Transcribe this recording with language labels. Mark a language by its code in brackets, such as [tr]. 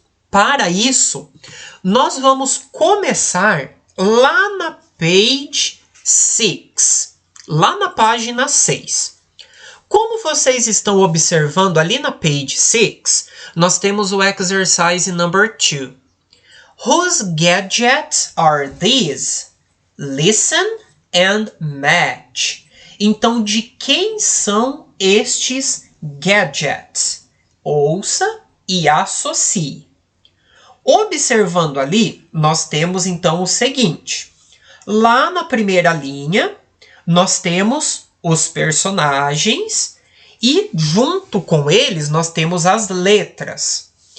[pt] Para isso, nós vamos começar lá na page 6, lá na página 6. Como vocês estão observando ali na page 6, nós temos o [en] exercise number 2. Whose gadgets are these? Listen and match. [pt] Então, de quem são estes gadgets? Ouça e associe. Observando ali, nós temos então o seguinte. Lá na primeira linha, nós temos os personagens e junto com eles nós temos as letras.